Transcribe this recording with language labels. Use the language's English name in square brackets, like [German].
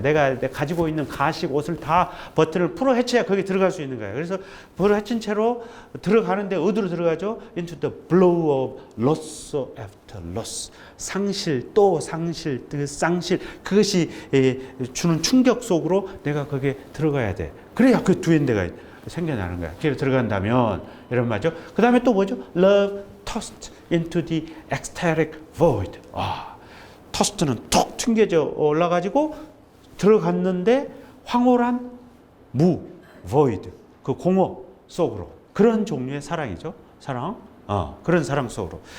[Korean] 내가 가지고 있는 가식 옷을 다 버튼을 풀어 헤쳐야 거기에 들어갈 수 있는 거야. 그래서 풀어 헤친 채로 들어가는데 어디로 들어가죠? [English] Into the blow of loss after loss. [Korean] 상실 또 상실 그 쌍실 그것이 주는 충격 속으로 내가 거기에 들어가야 돼. 그래야 그 두엔데가 생겨나는 거야. 거기에 들어간다면 이런 말이죠. 그 다음에 또 뭐죠? [English] Love tossed into the ecstatic void. [Korean] 토스트는 툭 튕겨져 올라가지고 들어갔는데 황홀한 void, 그 공허 속으로. 그런 종류의 사랑이죠. 사랑. 그런 사랑 속으로.